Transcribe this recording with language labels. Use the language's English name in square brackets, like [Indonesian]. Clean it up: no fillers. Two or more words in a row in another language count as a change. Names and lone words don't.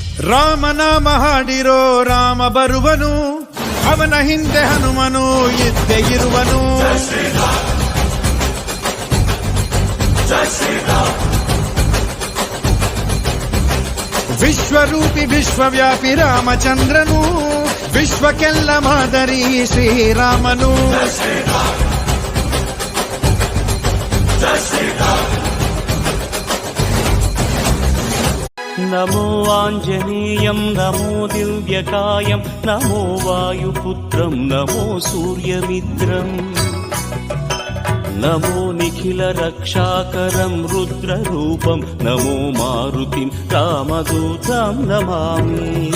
[Kannada] ರಾಮನಾಮ ಹಾಡಿರೋ ರಾಮ ಬರುವನು, ಅವನ ಹಿಂದೆ ಹನುಮನು ಇದ್ದೇ ಇರುವನು. ವಿಶ್ವರೂಪಿ ವಿಶ್ವವ್ಯಾಪಿ ರಾಮಚಂದ್ರನು, ವಿಶ್ವಕ್ಕೆಲ್ಲ ಮಾದರಿ ಶ್ರೀರಾಮನು. [Sanskrit] నమో ఆంజనేయం నమో దివ్యకాయం నమో వాయుపుత్రం నమో సూర్యమిత్రం నమో నిఖిల రక్షాకరం రుద్రరూపం నమో మారుతిం రామదూతం నమామి.